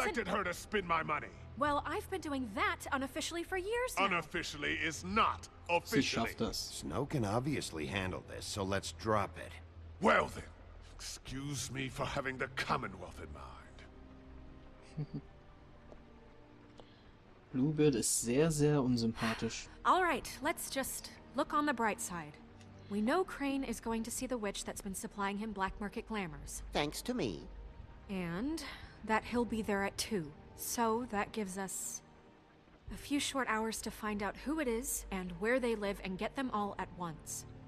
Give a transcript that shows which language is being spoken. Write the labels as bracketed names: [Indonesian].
[English] elected her to spend my money? Well, I've been doing that unofficially for years now. Unofficially is not [German] Sie [English] officially. [German] schafft das. [English] Snow can obviously handle this, so let's drop it. Well then, excuse me for having the Commonwealth in mind. [German] Bluebeard ist sehr, sehr unsympathisch. [English] All right, let's just look on the bright side. We know Crane is going to see the witch that's been supplying him black market glamours. Thanks to me. And that he'll be there at 2. So that gives us a few short hours to find out who it is and where they live and get them all at once.